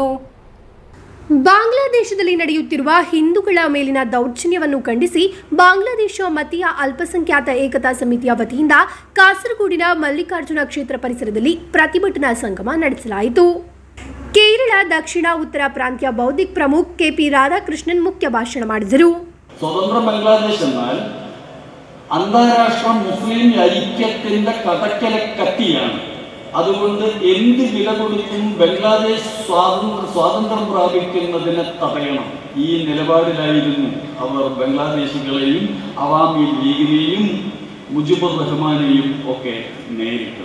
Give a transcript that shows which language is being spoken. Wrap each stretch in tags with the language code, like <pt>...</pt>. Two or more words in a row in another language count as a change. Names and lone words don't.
<kn>ಬಾಂಗ್ಲಾದೇಶದಲ್ಲಿ ನಡೆಯುತ್ತಿರುವ ಹಿಂದೂಗಳ ಮೇಲಿನ ದೌರ್ಜನ್ಯವನ್ನು ಖಂಡಿಸಿ ಬಾಂಗ್ಲಾದೇಶ ಮತೀಯ ಅಲ್ಪಸಂಖ್ಯಾತ ಏಕತಾ ಸಮಿತಿಯ ವತಿಯಿಂದ ಕಾಸರಗೋಡಿನ ಮಲ್ಲಿಕಾರ್ಜುನ ಕ್ಷೇತ್ರ ಪರಿಸರದಲ್ಲಿ ಪ್ರತಿಭಟನಾ ಸಂಗಮ ನಡೆಸಲಾಯಿತು. ಕೇರಳ ದಕ್ಷಿಣ ಉತ್ತರ ಪ್ರಾಂತ್ಯ ಬೌದ್ಧಿಕ್ ಪ್ರಮುಖ್ ಕೆಪಿ ರಾಧಾಕೃಷ್ಣನ್ ಮುಖ್ಯ ಭಾಷಣ ಮಾಡಿದರು.</kn> <ml>സ്വതന്ത്ര ബംഗ്ലാദേശ് എന്നാൽ അന്താരാഷ്ട്ര മുസ്ലിം ഐക്യത്തിന്റെ കടക്കല കത്തിയാണ്. അതുകൊണ്ട് എന്ത് വില കൊടുത്തും ബംഗ്ലാദേശ് സ്വാതന്ത്ര്യം പ്രാപിക്കുന്നതിനെ തടയണം. ഈ നിലപാടിലായിരുന്നു അവർ ബംഗ്ലാദേശികളെയും അവാമി ലീഗിനെയും മുജിബുർ റഹ്മാനെയും ഒക്കെ നേരിട്ടത്.</ml>